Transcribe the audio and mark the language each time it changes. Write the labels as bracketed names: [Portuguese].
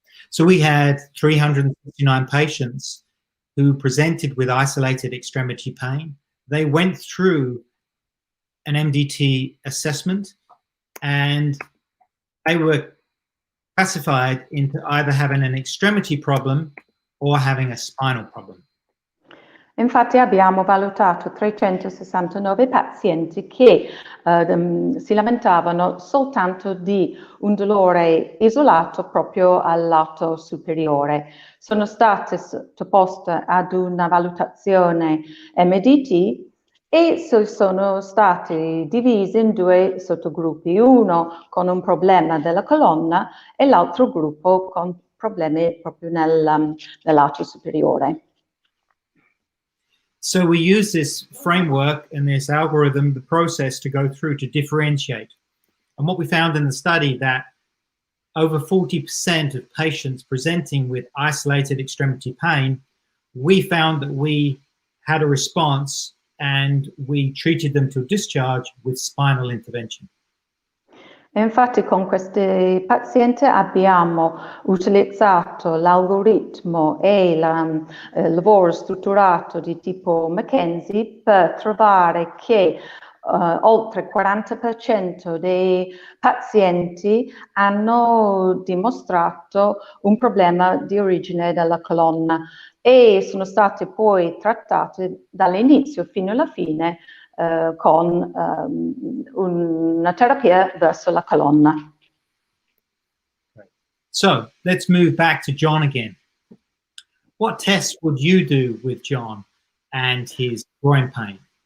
[English] So we had 369 patients who presented with isolated extremity pain. They went through an MDT assessment and they were classified into either having an extremity problem or having a spinal problem. [Italian] Infatti abbiamo valutato 369 pazienti che si lamentavano soltanto di un dolore isolato proprio al lato superiore. Sono state sottoposte ad una valutazione MDT e sono stati divisi in due sottogruppi, uno con un problema della colonna e l'altro gruppo con problemi proprio nel lato superiore. [English] So we use this framework and this algorithm, the process, to go through to differentiate. And what we found in the study that over 40% of patients presenting with isolated extremity pain, we found that we had a response and we treated them to discharge with spinal intervention. [Italian] E infatti con questi pazienti abbiamo utilizzato l'algoritmo e il lavoro strutturato di tipo McKenzie per trovare che oltre il 40% dei pazienti hanno dimostrato un problema di origine della colonna e sono stati poi trattati dall'inizio fino alla fine con una terapia verso la colonna. [English] So let's move back to John again. What tests would you do with John and his groin pain?